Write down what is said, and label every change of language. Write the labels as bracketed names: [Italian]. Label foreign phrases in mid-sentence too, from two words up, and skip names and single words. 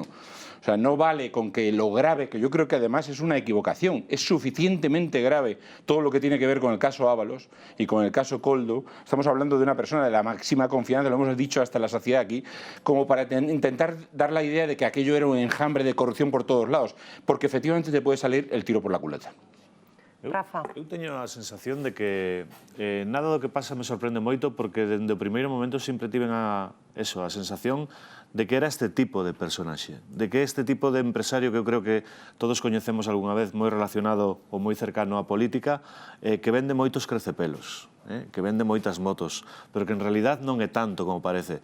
[Spanish] O sea, no vale con que lo grave, que yo creo que además es una equivocación, es suficientemente grave todo lo que tiene que ver con el caso Ábalos y con el caso Coldo. Estamos hablando de una persona de la máxima confianza, lo hemos dicho hasta la saciedad aquí, como para intentar dar la idea de que aquello era un enjambre de corrupción por todos lados, porque efectivamente te puede salir el tiro por la culata. Rafa. [Galician] Eu teño a sensación de que nada do que pasa me sorprende moito porque dende o primeiro momento sempre tiven a sensación de que era este tipo de personaxe, de que este tipo de empresario que eu creo que todos coñecemos algunha vez moi relacionado ou moi cercano á política, que vende moitos crecepelos, que vende moitas motos, pero que [Spanish] en realidad [Galician] non é tanto como parece.